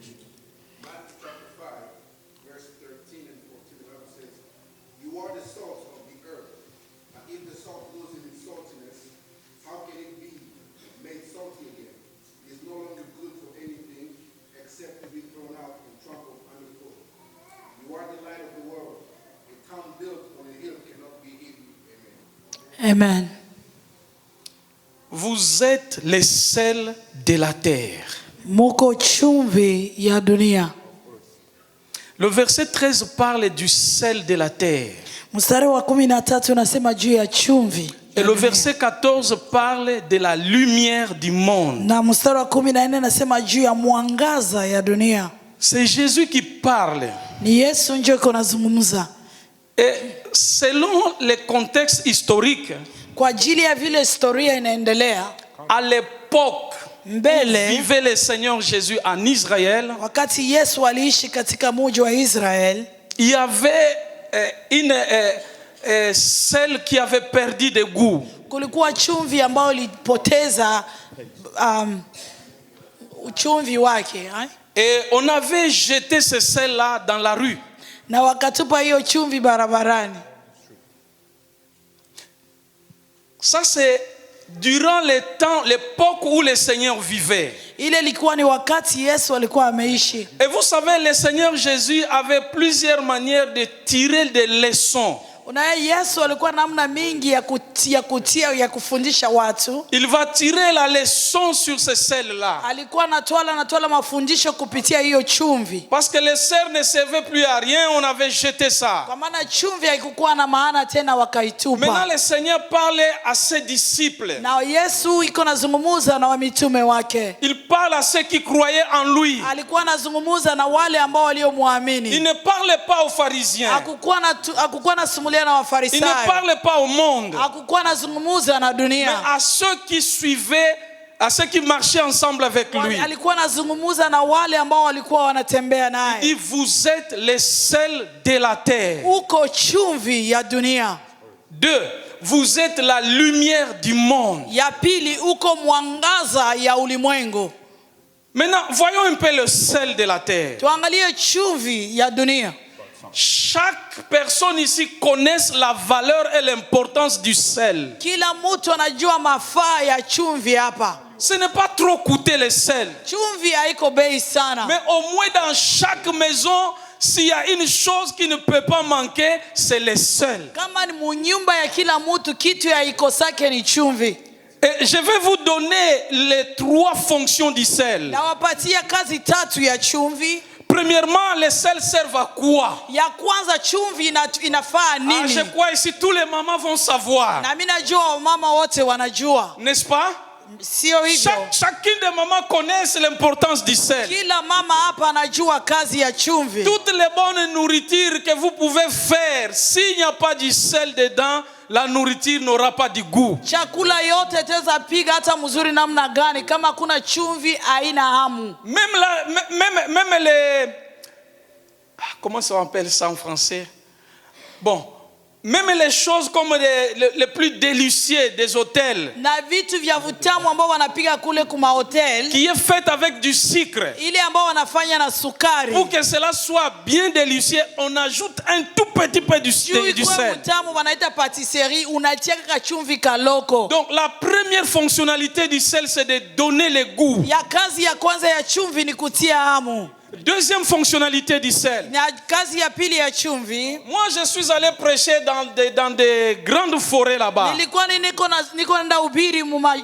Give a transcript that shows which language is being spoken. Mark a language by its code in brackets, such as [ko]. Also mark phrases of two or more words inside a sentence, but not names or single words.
[en] Matthew chapter 5, verse 13 and 14, the Bible says, "You are the salt of the earth, and if the salt loses its saltiness, how can it be made salty again? It is no longer good for anything except to be thrown out and trampled underfoot. You are the light of the world. A town built on a hill cannot be hidden." Amen. Amen. [fr] vous êtes les sels de la terre. [sw] Muko chumvi ya dunia. [fr] Le verset 13 parle du sel de la terre. [sw] Mstari wa 13 unasema juu ya chumvi. [fr] Et le verset 14 parle de la lumière du monde. [sw] Na mstari wa 14 unasema juu ya mwangaza ya dunia. [fr] C'est Jésus qui parle. [sw] Ni Yesu ndio yuko anazungumza. [fr] Et selon les contextes historiques, [sw] Kwa ajili ya vile historia inaendelea, [fr] à l'époque [sw] mbele [fr] vivait le Seigneur Jésus en Israël, [sw] wakati Yesu aliishi katika mji wa Israel, [fr] il y avait celle qui avait perdu de goût. [sw] kulikuwa chumvi ambayo ilipoteza uchumvi wake, [fr] Et on avait jeté ce sel-là dans la rue. [sw] na wakatupa hiyo chumvi barabarani. [fr] Ça c'est durant l'époque où le Seigneur vivait. [sw] Ile ilikuwa ni wakati Yesu alikuwa ameishi. [fr] Et vous savez, le Seigneur Jésus avait plusieurs manières de tirer des leçons. [sw] Unaye Yesu alikuwa namna mingi ya kufundisha watu. [fr] Il va tirer la leçon sur ce sel-là. [sw] Alikuwa anatoa mafundisho kupitia hiyo chumvi. [fr] Parce que le sel ne servait plus à rien, on avait jeté ça. [sw] Kwa maana chumvi haikuwa na maana tena, wakaitupa. [fr] Maintenant le Seigneur parlait à ses disciples. [sw] Na Yesu iko nazungumuza na mitume wake. [fr] Il parle à ceux qui croyaient en lui. [sw] Alikuwa anazungumuza na wale ambao waliomwamini. [fr] Il ne parlait pas aux pharisiens. [sw] Hakukuwa nasumulia na Wafarisayo. [fr] Il ne parlait pas au monde. [sw] Hakukuwa nazungumuza na dunia. [fr] Mais à ceux qui suivaient, à ceux qui marchaient ensemble avec lui. [sw] Alikuwa anazungumuza na wale ambao walikuwa wanatembea naye. [fr] Il dit, vous êtes les sels de la terre. [sw] Uko chumvi ya dunia. [fr] 2. Vous êtes la lumière du monde. [sw] Ya pili, uko mwangaza ya ulimwengu. [fr] Maintenant, voyons un peu le sel de la terre. [sw] Tuangalie chumvi ya dunia. [fr] Chaque personne ici connaît la valeur et l'importance du sel. [sw] Kila mtu anajua mafaa ya chumvi hapa. [fr] Ce n'est pas trop coûter le sel. [sw] Chumvi haiko bei sana. [fr] Mais au moins dans chaque maison, s'il y a une chose qui ne peut pas manquer, c'est le sel. [sw] Kama ni munyumba ya kila mtu kitu ya ikosake ni chumvi. [fr] Et je vais vous donner les 3 fonctions du sel. [sw] Nawapatia kazi 3 ya chumvi. [fr] Premièrement, les sels servent à quoi? [sw] Ya kwanza, chumvi inafaa nini? [fr] Je crois ici tous les mamans vont savoir. [sw] Na mimi najua mama wote wanajua. [fr] N'est-ce pas? [sw] Sio hivyo. [fr] Chacune des mamans connaissent l'importance du sel. [sw] Kila mama hapa anajua kazi ya chumvi. [fr] Toutes les bonnes nourritures que vous pouvez faire, s'il n'y a pas du sel dedans, la nourriture n'aura pas de goût. [sw] Chakula yote teza piga hata mzuri namna gani, kama kuna chumvi haina hamu. [fr] Même les... Comment ça appelle ça en français? Bon. Même les choses comme les plus délicieuses des hôtels. [sw] Na vitu vya vitamu ambao wanapiga kule kuma hotel. [fr] Qui est fait avec du sucre. [sw] Ile ambao wanafanya na sukari. [fr] Pour que cela soit bien délicieux, on ajoute un tout petit peu du sel. [sw] Vitamu wanaita patisserie, unatia kachumvi kaloko. [fr] Donc la première fonctionnalité du sel, c'est de donner le goût. [sw] Ya kazi ya kwanza ya chumvi ni kutia hamu. [fr] Deuxième fonctionnalité du sel. [sw] Na kazi ya pili ya chumvi. [fr] Moi je suis allé prêcher dans des grandes forêts là-bas. [sw] Nilikuwa niko naenda ubiri où